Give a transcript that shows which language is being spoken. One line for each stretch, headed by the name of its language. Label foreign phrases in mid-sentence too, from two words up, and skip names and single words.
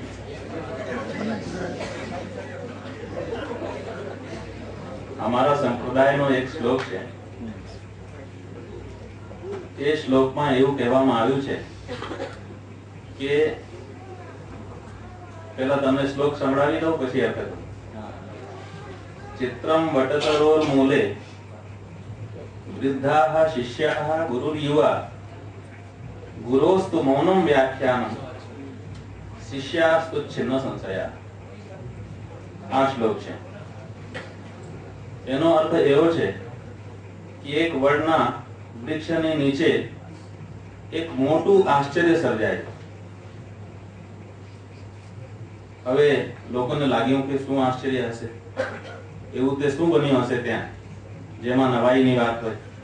Gujarati: અમારા સંપ્રદાયનો એક શ્લોક છે. એ શ્લોકમાં એવું કહેવામાં આવ્યું છે કે પેલા તમે શ્લોક સંભળાવી દો પછી અર્થ કરો.
Sanskrit: चित्रं वटतरोर्मूले वृद्धाः शिष्याः गुरुर्युवा गुरोस्तु मौनं व्याख्यानं शिष्यास्तु छिन्न संशया.
Gujarati: આ શ્લોક છે. એનો અર્થ એવો છે કે એક વડના વૃક્ષની નીચે એક મોટું આશ્ચર્ય સર્જાય. હવે લોકોને લાગ્યું કે શું આશ્ચર્ય હશે, એવું તે શું બન્યું હશે ત્યાં જેમાં નવાઈની વાત હોય.